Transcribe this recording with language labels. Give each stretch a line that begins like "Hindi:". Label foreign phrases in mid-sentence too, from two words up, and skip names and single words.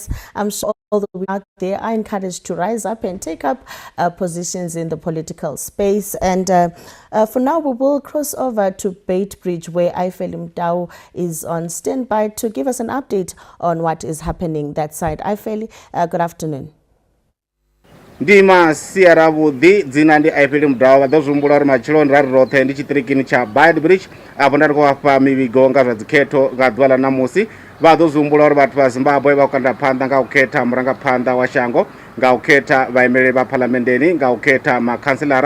English: I'm sure all the women out there are encouraged to rise up and take up positions in the political space. And for now, we will cross over to Beitbridge, where Ifeli Mdau is on standby to give us an update on what is happening that side. Ifeli, good afternoon.
Venda: Ndima siara vhuḓi dzina ndi Ifeli Mdau vha ḓo zwi uri matshiloni rari roṱhe ndi tshiṱirikini tsha Beitbridge afho nda ri khou vhafha mivhigo nga zwa dzikhetho nga ḓuvha ḽa ṋamusi. Vha ḓo zwi uri vhathu vha Zimbabwe vha kanda phanḓa nga u khetha murangaphanḓa wa shango, nga u khetha vhaimeleli vha phalamenndeni, nga u khetha makhanselara.